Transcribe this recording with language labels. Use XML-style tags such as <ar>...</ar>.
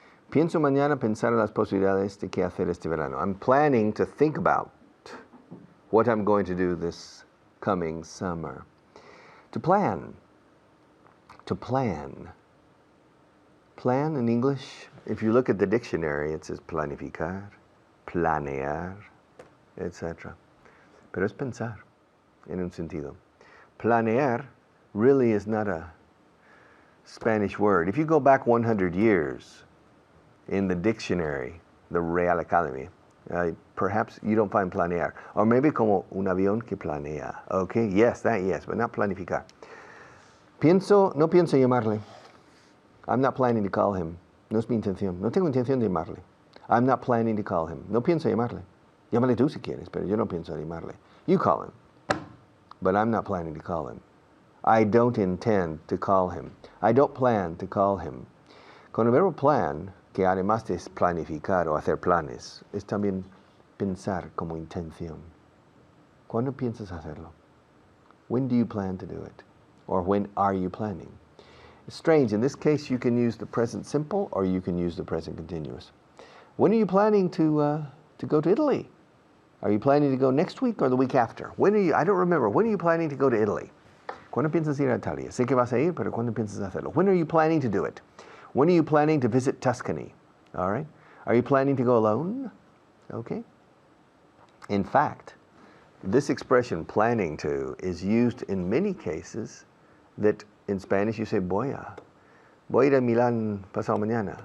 <es>Pienso mañana pensar en las posibilidades de qué hacer este verano.</es> <en>I'm planning to think about what I'm going to do this coming summer. To plan. To plan. Plan in English, if you look at the dictionary, it says</en> <es>planificar, planear, etc. Pero es pensar, en un sentido.</es> <en>Planear really is not a Spanish word. If you go back 100 years in the dictionary, the Real Academy, perhaps you don't find planear. Or maybe</en> <es>como un avión que planea.</es> <en>Okay, yes, that yes, but not planificar.</en> <es>No pienso llamarle.</es> <en>I'm not planning to call him.</en> <es>No es mi intención. No tengo intención de llamarle. I'm not planning to call him. No pienso llamarle. Llámale tú si quieres, pero yo no pienso llamarle.</es> <en>You call him. But I'm not planning to call him. I don't intend to call him. I don't plan to call him.</en> <es>Con el verbo plan, que además de planificar o hacer planes, es también pensar como intención. ¿Cuándo piensas hacerlo?</es> <en>When do you plan to do it? Or when are you planning? It's strange. In this case, you can use the present simple or you can use the present continuous. When are you planning to go to Italy? Are you planning to go next week or the week after? When are you? I don't remember. When are you planning to go to Italy?</en> <es>¿Cuándo piensas ir a Italia? Sé que vas a ir, pero ¿cuándo piensas hacerlo?</es> <en>When are you planning to do it? When are you planning to visit Tuscany? All right. Are you planning to go alone? Okay. In fact, this expression, planning to, is used in many cases that in Spanish you say,</en> <es>voy a ir a Milan pasado mañana.</es>